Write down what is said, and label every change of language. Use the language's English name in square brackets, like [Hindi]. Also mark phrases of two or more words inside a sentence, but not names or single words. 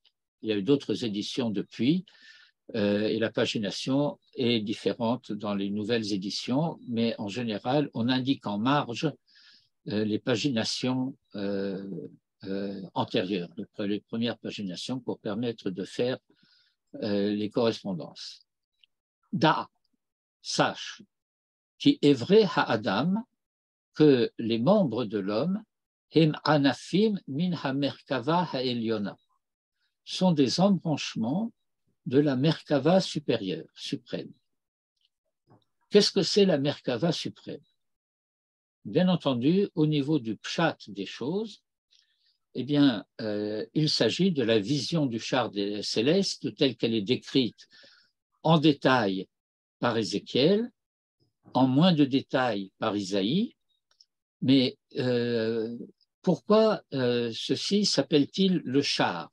[French] Il y a eu d'autres éditions depuis, et la pagination est différente dans les nouvelles éditions, mais en général, on indique en marge les paginations antérieures, les premières paginations pour permettre de faire les correspondances. Da, sache, qui est vrai ha-adam, que les membres de l'homme, [Hebrew] הם ענפים מן המרכבה העליונה, [French] sont des embranchements de la Merkava supérieure, suprême. Qu'est-ce que c'est la Merkava suprême? Bien entendu, au niveau du pshat des choses, eh bien, il s'agit de la vision du char céleste telle qu'elle est décrite en détail par Ézéchiel, en moins de détails par Isaïe, mais pourquoi ceci s'appelle-t-il le char?